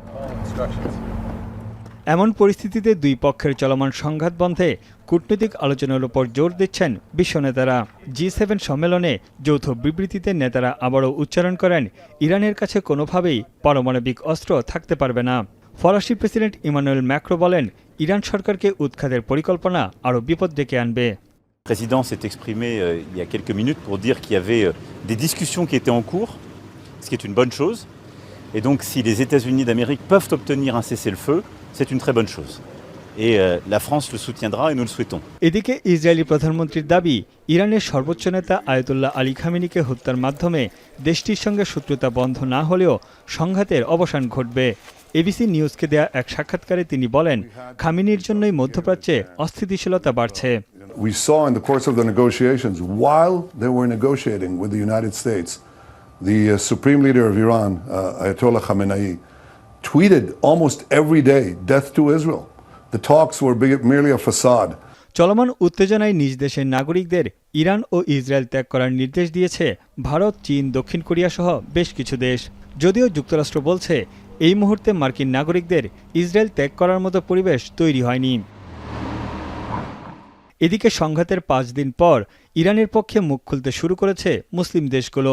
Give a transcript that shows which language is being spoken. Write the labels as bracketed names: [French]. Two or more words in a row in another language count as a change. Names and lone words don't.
[Bangla] এমন পরিস্থিতিতে দুই পক্ষের চলমান সংঘাত বন্ধে কূটনৈতিক আলোচনার উপর জোর দিচ্ছেন বিশ্ব নেতারা। G7 সম্মেলনে যৌথ বিবৃতিতে নেতারা আবারও উচ্চারণ করেন, ইরানের কাছে কোনোভাবেই পারমাণবিক অস্ত্র থাকতে পারবে না। ফরাসি প্রেসিডেন্ট ইমানুয়েল ম্যাক্রো বলেন, ইরান সরকারকে উৎখাতের পরিকল্পনা আরও বিপদ ডেকে আনবে। [French] Le président s'est exprimé il y a quelques minutes pour dire qu'il y avait des discussions qui étaient en cours, ce qui est une bonne chose. Et donc si les États-Unis d'Amérique peuvent obtenir un cessez-le-feu, c'est une très bonne chose. Et la France le soutiendra et nous le souhaitons. [Bangla] এদিকে ইসরায়েলি প্রধানমন্ত্রীর দাবি, ইরানের সর্বোচ্চ নেতা আয়াতুল্লাহ আলী খামেনিকে হত্যার মাধ্যমে দেশটির সঙ্গে শত্রুতা বন্ধ না হলেও সংঘাতের অবসান ঘটবে। এবিসি নিউজকে দেয়া এক সাক্ষাৎকারে তিনি বলেন, খামেনির জন্যই মধ্যপ্রাচ্যে অস্থিতিশীলতা বাড়ছে। [English] We saw in the course of the negotiations, while they were negotiating with the United States, the Supreme Leader of Iran, Ayatollah Khamenei, tweeted almost every day, "Death to Israel." The talks were merely a facade. [Bangla] চলমান উত্তেজনায় নিজ দেশের নাগরিকদের ইরান ও ইসরায়েল ত্যাগ করার নির্দেশ দিয়েছে ভারত, চীন, দক্ষিণ কোরিয়া সহ বেশ কিছু দেশ। যদিও যুক্তরাষ্ট্র বলছে, এই মুহূর্তে মার্কিন নাগরিকদের ইসরায়েল ত্যাগ করার মতো পরিবেশ তৈরি হয়নি। এদিকে সংঘাতের 5 দিন পর ইরানের পক্ষে মুখ খুলতে শুরু করেছে মুসলিম দেশগুলো।